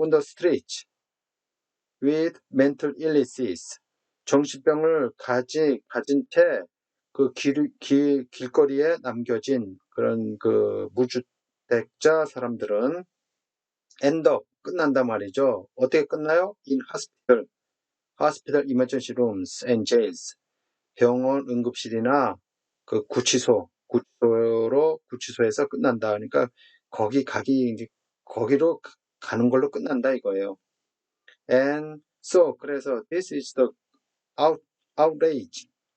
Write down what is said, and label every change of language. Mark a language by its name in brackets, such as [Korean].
[English] on the street with mental illnesses [Korean] 정신병을 가진 채 그 길거리에 남겨진 그런 그 무주택자 사람들은 [English] end up [Korean] 끝난단 말이죠. 어떻게 끝나요? [English] in hospital emergency rooms and jails [Korean] 병원 응급실이나 그 구치소에서 끝난다. 그러니까 거기로 가는 걸로 끝난다 이거예요. [English] And so [Korean] 그래서 [English] this is the outrage.